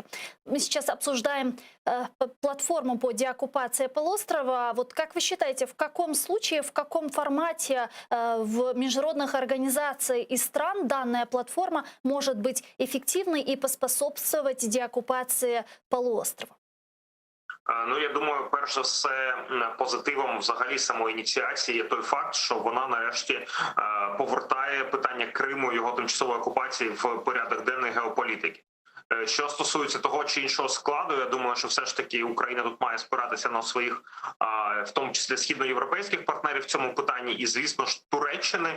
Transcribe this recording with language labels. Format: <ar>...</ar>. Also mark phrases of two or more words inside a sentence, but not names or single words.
<ru>Мы сейчас обсуждаем платформу по деоккупации полуострова. Вот как вы считаете, в каком случае, в каком формате в международных организациях и стран данная платформа может быть эффективной и поспособствовать деоккупации полуострова?</ru> <uk>Ну, я думаю, перш за все, позитивом взагалі самої ініціації є той факт, що вона нарешті повертає питання Криму, його тимчасової окупації в порядок денний геополітики. Що стосується того чи іншого складу, я думаю, що все ж таки Україна тут має спиратися на своїх, в тому числі східноєвропейських партнерів в цьому питанні, і звісно ж Туреччини.</uk>